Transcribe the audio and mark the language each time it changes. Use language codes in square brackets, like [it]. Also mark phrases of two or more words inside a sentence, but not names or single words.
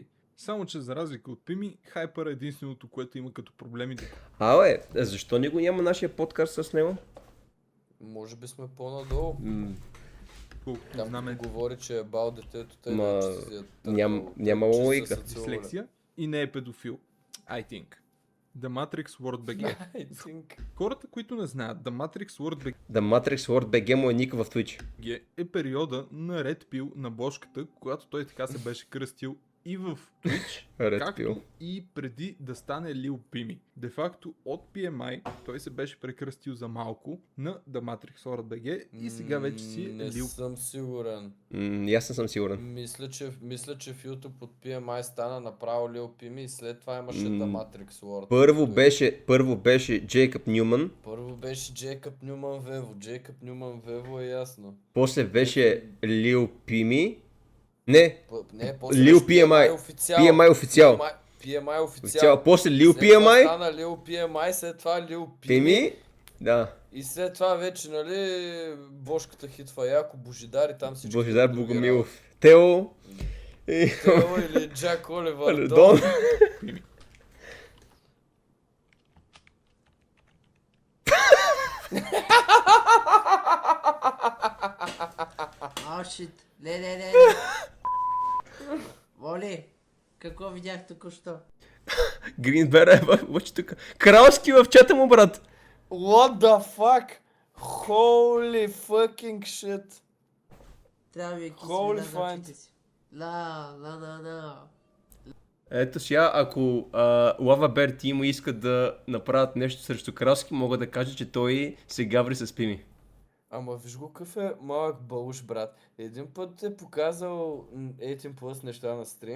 [bg] Само че за разлика от Пими, Хайпер е единственото, което има като проблеми. Защо не го няма нашия подкаст с него? Може би сме по-надолу. Колкото Там знаме, говори, че е бал детето, те няма логика. дислексия и не е педофил. [en] I think. The Matrix World BG. I think. [bg] Хората, които не знаят, The Matrix World The Matrix World BG му е ник в Twitch. BG е периода на Red Pill на Бошката, когато той така се беше кръстил и в Twitch, както и преди да стане Lil Pimi. Де факто от PMI той се беше прекръстил за малко на The Matrix World BG и сега вече си Не съм сигурен. Аз не съм сигурен. Мисля, че в YouTube от PMI стана направо Lil Pimi и след това имаше The Matrix World. Първо беше Джейкъб Нюман. Първо беше Джейкъб Нюман Вево. Джейкъб Нюман Вево е ясно. После беше Lil Pimi. Не, после Lil PMI. PMI официал. PMI официал. После Lil PMI. Стана Lil PMI, след това Lil Pimi. Да. И след това вече, нали, Бошката хитва яко, Божидар и там всички. Божидар Богомилов. Тео. Тео или Джак Оливър Дон. [en] Oh, shit. Не. [bg] Воли, какво видях току-що? Гринбера е въобще тук. Кралски в чата му, брат. [en] What the fuck? Holy fucking shit. [bg] Трябва да ви Holy кисмена на очите си. La. Ето сега, ако Lava Bear Team искат да направят нещо срещу Кралски, мога да кажа, че той се гаври с Пими. Ама виж го какъв е малък бълш, брат. Един път е показал 18+ неща на стрим.